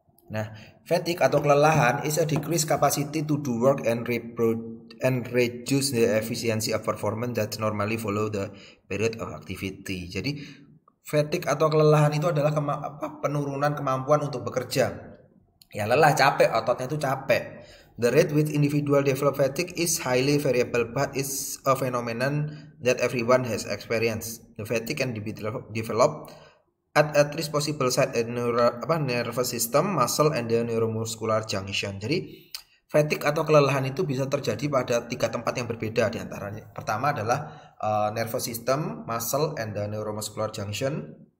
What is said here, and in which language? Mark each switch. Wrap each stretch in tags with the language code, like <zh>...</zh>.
<en>Nah, fatigue</en> <id>atau kelelahan</id> <en>is a decreased capacity to do work and reduce the efficiency of performance that normally follow the period of activity.</en> <id>Jadi fatigue atau kelelahan itu adalah penurunan kemampuan untuk bekerja. Ya lelah, capek, ototnya itu capek.</id> <en>The rate with individual develop fatigue is highly variable, but is a phenomenon that everyone has experienced. The fatigue can be developed at least possible site at nervous system, muscle, and the neuromuscular junction.</en> <id>Jadi fatigue atau kelelahan itu bisa terjadi pada 3 tempat yang berbeda diantaranya. Pertama adalah</id> <en>nervous system, muscle, and the neuromuscular junction.</en>